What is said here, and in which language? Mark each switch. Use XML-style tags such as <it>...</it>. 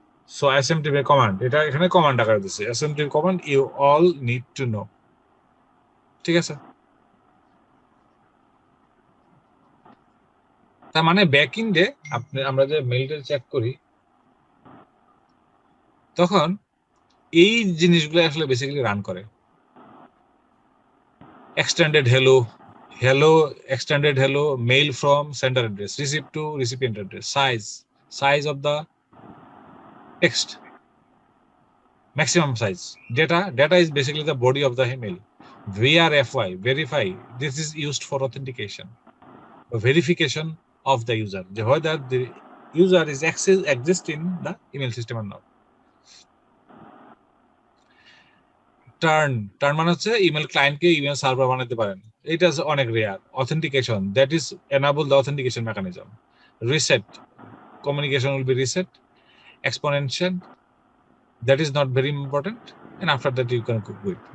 <bn>So SMTP command, এটা এখানে command আকারে দিচ্ছে, SMTP command</bn> <en>you all need to know,</en> <bn>ঠিক আছে। তার মানে ব্যাকএন্ডে আমরা যে মেইলটা চেক করি তখন এই জিনিসগুলো আসলে বেসিক্যালি রান করে।</bn> <en>extended hello extended hello, mail from sender address, receive to recipient address, size of the text, maximum size, data is basically the body of the email. VRFY, verify, this is used for authentication, verification of the user, whether the user is exist in the email system or not.</en> <bn>Turn মানে হচ্ছে email ক্লায়েন্টকে email server বানাতে পারেন, এটা অনেক rare.</bn> <en>Authentication, that is enable the authentication mechanism. Reset, communication will be reset. Exponential, that is not very important, and after that you can cook with.</en>